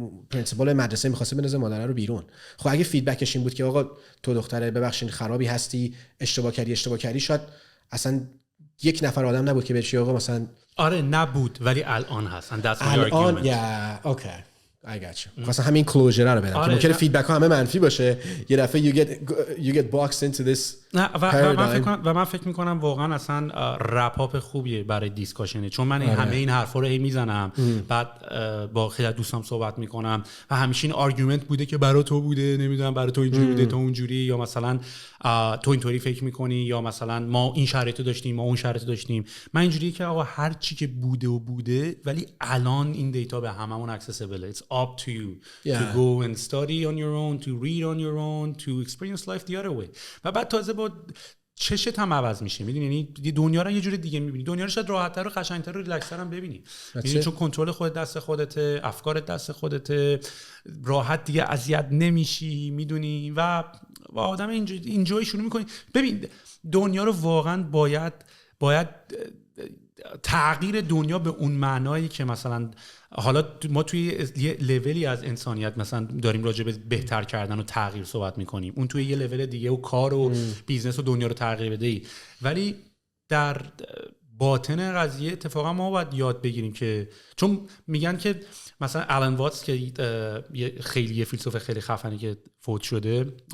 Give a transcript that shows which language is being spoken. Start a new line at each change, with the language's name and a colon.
Persian: پرینسیپال مدرسه می‌خواسته بندازه مادر رو بیرون. خب اگه فیدبکش این بود که آقا تو دختره ببخشید خرابی هستی، اشتباه کردی، شاید اصلا یک نفر آدم نبود که بهش آقا مثلا آره نبود، ولی الان هستن. الان اوکی
English: I got you.
Persian: مثلا همین کلوزر رو بدم که ممکنه فیدبک ها همه منفی باشه، یه دفعه
English: you get boxed into this.
Persian: و من فکر میکنم واقعا اصلا رپاپ خوبیه برای دیسکاشنه، چون من همه این حرفا رو هی میزنم، بعد با خیلی دوستام صحبت میکنم و همیشه این آرگومنت بوده که برای تو بوده، نمیدونم برای تو اینجوری بوده، تو اونجوری، یا مثلا تو اینطوری فکر میکنی، یا مثلا ما این شرایطو داشتیم ما اون شرایطو داشتیم. من اینجوریه که آقا هر چی که بوده ولی الان این دیتا به هممون اکسسیبل.
English: It's up to you to go and study on your own, to read on your own, to experience life the other way.
Persian: و بعد تازه با چشت هم عوض میشه، میدونی، یعنی دنیا رو یه جور دیگه میبینی، دنیا رو شاید راحت‌تر و قشنگ‌تر و ریلکس‌تر هم ببینی، میدونی، چون کنترل خودت دست خودته، افکارت دست خودته، راحت دیگه اذیت نمیشی، میدونی، و آدم اینجوری شروع میکنی. ببین دنیا رو واقعا باید تغییر دنیا به اون معنایی که مثلا حالا ما توی یه لولی از انسانیت مثلا داریم راجع به بهتر کردن و تغییر صحبت میکنیم، اون توی یه لول دیگه و کار و بیزنس و دنیا رو تغییر بده، ولی در باطن قضیه اتفاقا ما باید یاد بگیریم که، چون میگن که مثلا آلن واتس که خیلی فیلسوف خیلی خفنی که فوت شده،